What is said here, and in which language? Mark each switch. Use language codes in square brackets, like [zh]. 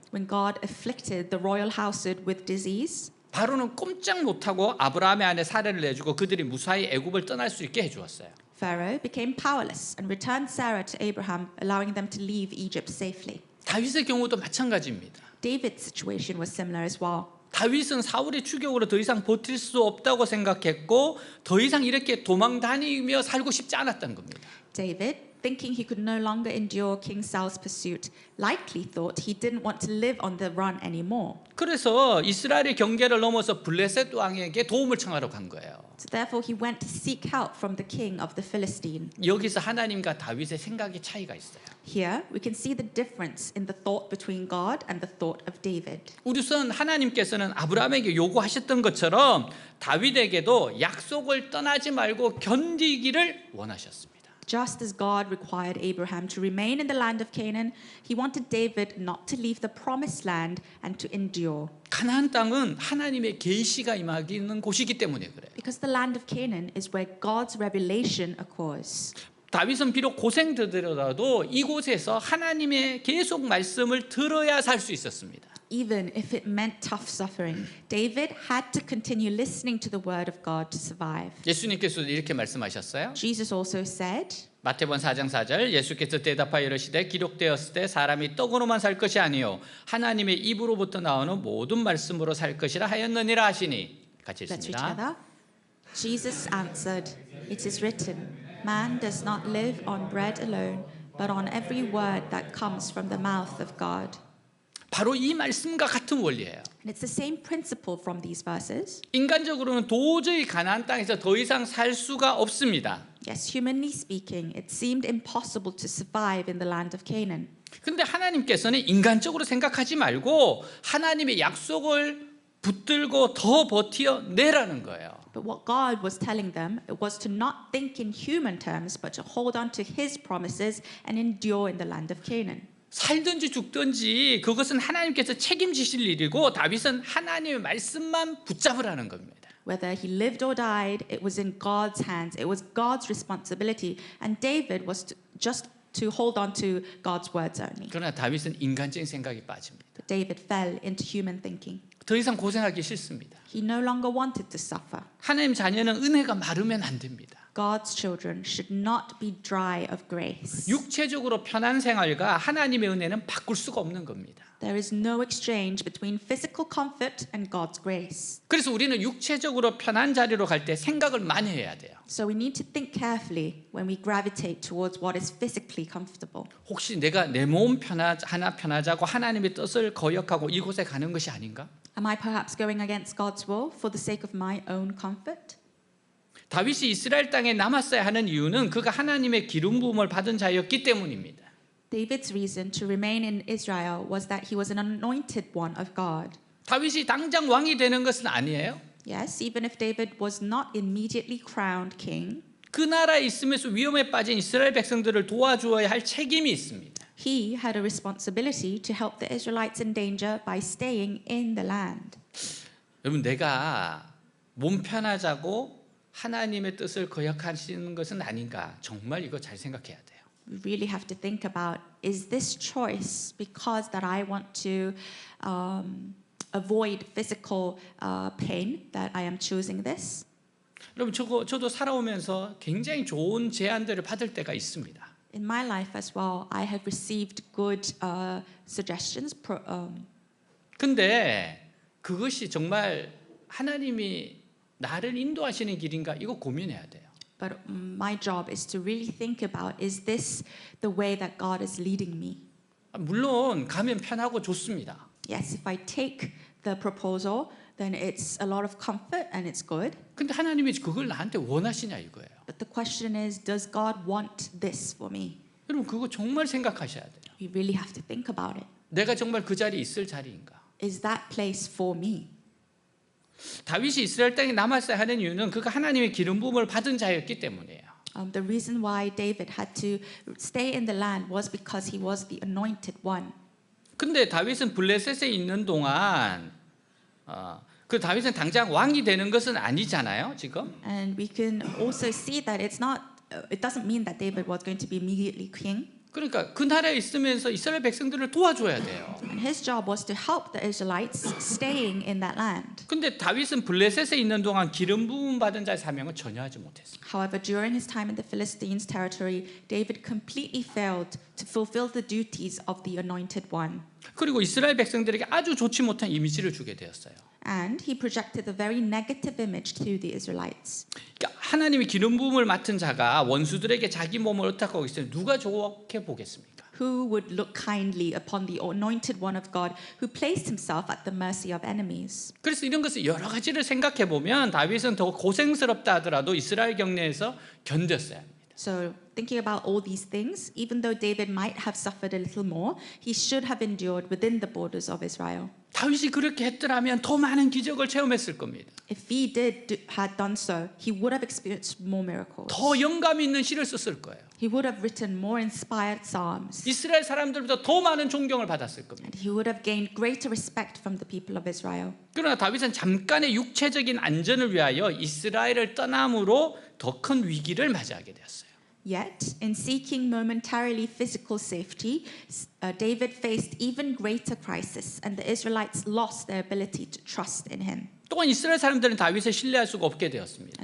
[en] When God afflicted the royal household with disease, [ko] 바로는 꼼짝 못하고 아브라함의 아내 사라를 내주고 그들이 무사히 애굽을 떠날 수 있게 해주었어요. [en] Pharaoh became powerless and returned Sarah to Abraham, allowing them to leave Egypt safely. [ko] 다윗의 경우도 마찬가지입니다. [en] David's situation was similar as well. [ko] 다윗은 사울의 추격으로 더 이상 버틸 수 없다고 생각했고 더 이상 이렇게 도망 다니며 살고 싶지 않았던 겁니다. [en] David thinking he could no longer endure King Saul's pursuit, likely thought he didn't want to live on the run anymore. [ko] 그래서 이스라엘의 경계를 넘어서 블레셋 왕에게 도움을 청하러 간 거예요. [en] So therefore he went to seek help from the king of the Philistine. [ko] 여기서 하나님과 다윗의 생각의 차이가 있어요. [en] Here we can see the difference in the thought between God and the thought of David. [ko] 우선 하나님께서는 아브라함에게 요구하셨던 것처럼 다윗에게도 약속을 떠나지 말고 견디기를 원하셨습니다. [en] Just as God required Abraham to remain in the land of Canaan, he wanted David not to leave the promised land and to endure. [ko] 가나안 땅은 하나님의 계시가 임하기는 곳이기 때문에 그래요. [en] Because the land of Canaan is where God's revelation occurs. [ko] 다윗은 비록 고생되더라도 이곳에서 하나님의 계속 말씀을 들어야 살 수 있었습니다. [en] Even if it meant tough suffering, David had to continue listening to the word of God to survive. [ko] 예수님께서도 이렇게 말씀하셨어요. [en] Jesus also said, [ko] 마태복음 4장 4절 예수께서 대답하여 이르시되 기록되었을 때 사람이 떡으로만 살 것이 아니요 하나님의 입으로부터 나오는 모든 말씀으로 살 것이라 하였느니라 하시니 같이 [en] let's read [ko] 읽습니다. [en] together. Jesus answered, "It is written, man does not live on bread alone, but on every word that comes from the mouth of God." [ko] 바로 이 말씀과 같은 원리예요. [en] And it's the same principle from these verses. [ko] 인간적으로는 도저히 가나안 땅에서 더 이상 살 수가 없습니다. [en] Yes, humanly speaking, it seemed impossible to survive in the land of Canaan. [ko] 근데 하나님께서는 인간적으로 생각하지 말고 하나님의 약속을 붙들고 더 버텨내라는 거예요. [en] But what God was telling them was to not think in human terms, but to hold on to His promises and endure in the land of Canaan. [ko] 살든지 죽든지 그것은 하나님께서 책임지실 일이고 다윗은 하나님의 말씀만 붙잡으라는 겁니다. [en] Whether he lived or died, it was in God's hands. It was God's responsibility. And David was just to hold on to God's words only. [ko] 그러나 다윗은 인간적인 생각이 빠집니다. [en] But David fell into human thinking. [ko] 더 이상 고생하기 싫습니다. [en] He no longer wanted to suffer. [ko] 하나님 자녀는 은혜가 마르면 안 됩니다. [en] God's children should not be dry of grace. [ko] 육체적으로 편한 생활과 하나님의 은혜는 바꿀 수가 없는 겁니다. [en] There is no exchange between physical comfort and God's grace. [ko] 그래서 우리는 육체적으로 편한 자리로 갈 때 생각을 많이 해야 돼요. [en] So we need to think carefully when we gravitate towards what is physically comfortable. [ko] 혹시 내가 내 몸 하나 편하자고 하나님의 뜻을 거역하고 이곳에 가는 것이 아닌가? [en] Am I perhaps going against God's will for the sake of my own comfort? [ko] 다윗이 이스라엘 땅에 남았어야 하는 이유는 그가 하나님의 기름 부음을 받은 자였기 때문입니다. [en] David's reason to remain in Israel was that he was an anointed one of God. [ko] 다윗이 당장 왕이 되는 것은 아니에요. [en] Yes, even if David was not immediately crowned king, [ko] 그 나라에 있으면서 위험에 빠진 이스라엘 백성들을 도와주어야 할 책임이 있습니다. [en] he had a responsibility to help the Israelites in danger by staying in the land. [ko] 여러분 내가 몸 편하자고 하나님의 뜻을 거역하시는 것은 아닌가? 정말 이거 잘 생각해야 돼요. [en] We really have to think about, is this choice because that I want to avoid physical pain that I am choosing this? [ko] 여러분 저도 살아오면서 굉장히 좋은 제안들을 받을 때가 있습니다. [en] In my life as well, I have received good suggestions. [ko] 근데 그것이 정말 하나님이 나를 인도하시는 길인가? 이거 고민해야 돼요. [en] But my job is to really think about, is this the way that God is leading me? [ko] 물론 가면 편하고 좋습니다. [en] Yes, if I take the proposal, then it's a lot of comfort and it's good. [ko] 근데 하나님이 그걸 나한테 원하시냐 이거예요. [en] But the question is, does God want this for me? [ko] 여러분 그거 정말 생각하셔야 돼요. [en] We really have to think about it. [ko] 내가 정말 그 자리에 있을 자리인가? [en] Is that place for me? [ko] 다윗이 이스라엘 땅에 남았어야 하는 이유는 그가 하나님의 기름 부음을 받은 자였기 때문이에요. [en] The reason why David had to stay in the land was because he was the anointed one. [ko] 근데 다윗은 블레셋에 있는 동안 그 다윗은 당장 왕이 되는 것은 아니잖아요, 지금. [en] And we can also see that it doesn't mean that David was going to be immediately king. [ko] 그러니까 그 나라에 있으면서 이스라엘 백성들을 도와줘야 돼요. [en] And his job was to help the Israelites staying in that land. [ko] 근데 다윗은 블레셋에 있는 동안 기름 부음 받은 자의 사명을 전혀 하지 못했어요. [en] However, during his time in the Philistines' territory, David completely failed to fulfill the duties of the anointed one. [ko] 그리고 이스라엘 백성들에게 아주 좋지 못한 이미지를 주게 되었어요. [en] And he projected a very negative image to the Israelites. [ko] 그러니까 하나님이 기름 부음을 맡은 자가 원수들에게 자기 몸을 어떻게 하고 있어요? 누가 좋게 보겠습니까? [en] Who would look kindly upon the anointed one of God who placed himself at the mercy of enemies? [ko] 그래서 이런 것을 여러 가지를 생각해 보면 다윗은 더 고생스럽다 하더라도 이스라엘 경내에서 견뎠어야 합니다. [en] So, thinking about all these things, even though David might have suffered a little more, he should have endured within the borders of Israel. [ko] 다윗이 그렇게 했더라면 더 많은 기적을 체험했을 겁니다. [en] If he had done so, he would have experienced more miracles. [ko] 더 영감 있는 시를 썼을 거예요. [en] He would have written more inspired psalms. [ko] 이스라엘 사람들보다 더 많은 존경을 받았을 겁니다. [en] And he would have gained greater respect from the people of Israel. [ko] 그러나 다윗은 잠깐의 육체적인 안전을 위하여 이스라엘을 떠남으로 더 큰 위기를 맞이하게 되었어요. [en] Yet, in seeking momentarily physical safety, David faced even greater crisis, and the Israelites lost their ability to trust in him. [ko] 또한 이스라엘 사람들은 다윗을 신뢰할 수가 없게 되었습니다.